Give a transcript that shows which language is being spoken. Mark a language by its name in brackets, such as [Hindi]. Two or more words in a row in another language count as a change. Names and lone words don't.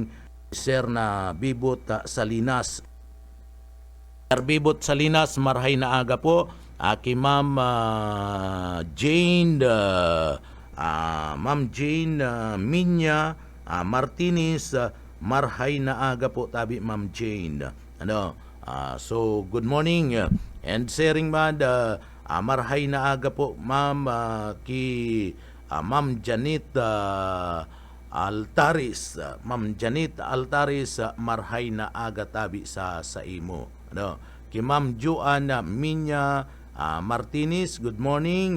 [Bikol] Sir na Bibot Salinas. Sir Bibot Salinas, marhay na aga po. Kay Mama Jane, Ma'am Jane Minya Martinez, marhay na aga po tabi Ma'am Jane. [English] So good morning and sharing [Bikol] man marhay na aga po Ma'am Ma'am Janet Altaris. Ma'am Janet Altaris, marhay na aga tabi sa imo. Ki Ma'am Joanna Minya Martinez, [English] good morning.